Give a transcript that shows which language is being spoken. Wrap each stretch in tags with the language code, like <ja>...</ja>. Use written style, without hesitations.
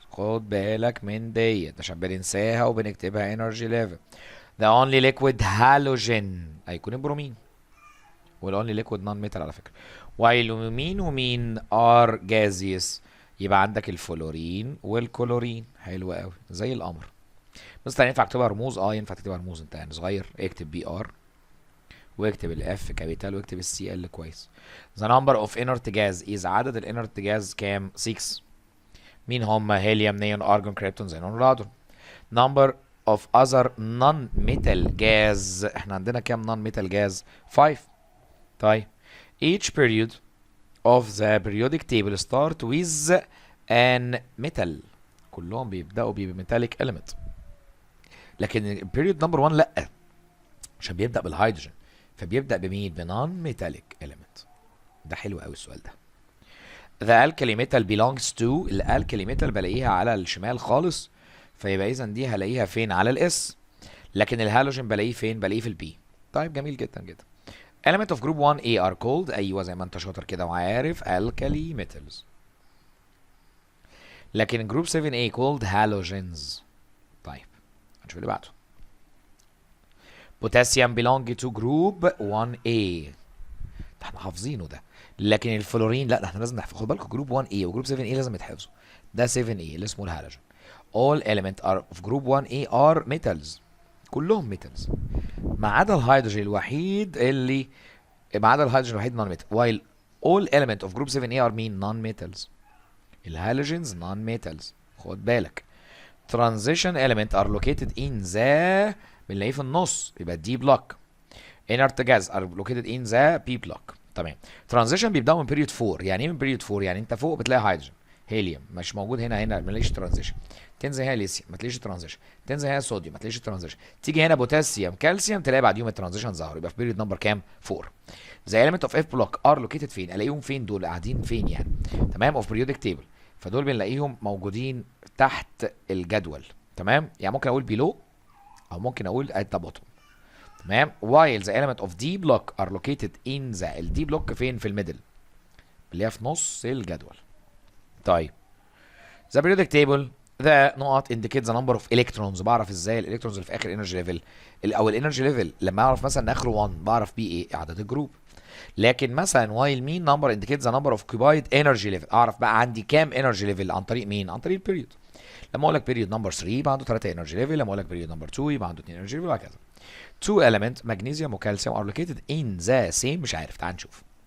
<ar>خد بالك من ديت عشان بننساها وبنكتبها energy level.</ar> <en>the only liquid halogen</en> <ar>هيكون البرومين،</ar> <en>وال only liquid non metal</en> <ar>على فكرة. while مين ومين</ar> <en>are gaseous،</en> <ar>يبقى عندك الفلورين والكلورين. حلو قوي زي القمر. بس ينفع تكتبها رموز؟ ينفع تكتبها رموز، انت يعني صغير اكتب بي ار واكتب الاف كابيتال واكتب السي ال كويس.</ar> <en>the number of inert gas is</en> <ar>عدد الانرت جاز كام؟</ar> <en>6.</en> <ar>مين هم؟ هيليوم، نيون، ارجون، كريبتون، زينون، رادون.</ar> <en>number of other non-metal gas،</en> <ar>احنا عندنا كام</ar> <en>non-metal gas؟ 5. طيب each period of the periodic table start with an metal،</en> <ar>كلهم بيبدأوا</ar> <en>بميتاليك element.</en> <ar>لكن period number 1 لا، عشان بيبدأ بالهيدروجين، فبيبدأ بمين؟ بنون ميتاليك element. ده حلو قوي السؤال ده.</ar> <en>the alkali metal belongs to،</en> <ar>الالكالي ميتال بلاقيها على الشمال خالص، فيبقى اذا دي هلاقيها فين؟ على الاس. لكن الهالوجين بلاقيه فين؟ بلاقيه في البي. طيب جميل جدا جدا.</ar> <en>element of group 1A are called،</en> <ar>ايوه زي ما انت شاطر كده وعارف،</ar> <en>alkali metals. لكن group 7A called halogens.</en> <ar>طيب هنشوف اللي بعده.</ar> <en>potassium belong to group 1A،</en> <ar>ده احنا حافظينه ده. لكن الفلورين لا، ده احنا لازم نحفظ. خد بالكم جروب 1A وجروب 7A لازم يتحفظوا. ده 7A اللي اسمه الهالوجين.</ar> <en>all element are of group 1A are metals، كلهم metals</en> <ar>ما عدا الهيدروجين الوحيد اللي،</ar> <en>ما عدا الهيدروجين الوحيد non metal، while all element of group 7A are mean non metals.</en> <ar>الهالوجينز non metals، خد بالك.</ar> <en>transition element are located in the،</en> <ar>بنلاقيه في النص يبقى دي بلوك.</ar> <en>inert gas are located in the p block.</en> <ar>تمام. transition بيبداوا من period 4. يعني ايه من period 4؟ يعني انت فوق بتلاقي هيدروجين، هيليوم مش موجود هنا، ما تلاقيش ترانزيشن. تنزل هنا ليثيوم ما تلاقيش ترانزيشن. تنزل هنا صوديوم ما تلاقيش ترانزيشن. تيجي هنا بوتاسيوم، كالسيوم، تلاقي بعديهم الترانزيشن ظهر. يبقى في بيريود نمبر كام؟ 4. زي</ar> <en>element of F block are located</en> <ar>فين؟ الاقيهم فين دول؟ قاعدين فين يعني؟ تمام.</ar> <en>of periodic table،</en> <ar>فدول بنلاقيهم موجودين تحت الجدول. تمام. يعني ممكن اقول below او ممكن اقول</ar> <en>at the bottom.</en> <ar>تمام.</ar> <en>while the element of D block are located in the، ال D block فين؟</en> <ar>في الميدل اللي هي في نص الجدول.</ar> <en>طيب the periodic table the نقط indicate the number of electrons.</en> <ar>بعرف ازاي الالكترونز اللي في اخر energy level او الانرجي ليفل؟ لما اعرف مثلا ان اخره 1 بعرف بيه ايه؟ عدد الجروب. لكن مثلا</ar> <en>while mean number indicates the number of occupied energy level،</en> <ar>اعرف بقى عندي كام energy level عن طريق مين؟ عن طريق البيريود. لما اقول لك period number 3 يبقى عنده 3 energy level، لما اقول لك period number 2 يبقى عنده 2 energy level، وهكذا.</ar> <en>two element magnesium وكالسيوم are located in the same،</en> <ar>مش عارف، تعال نشوف.</ar>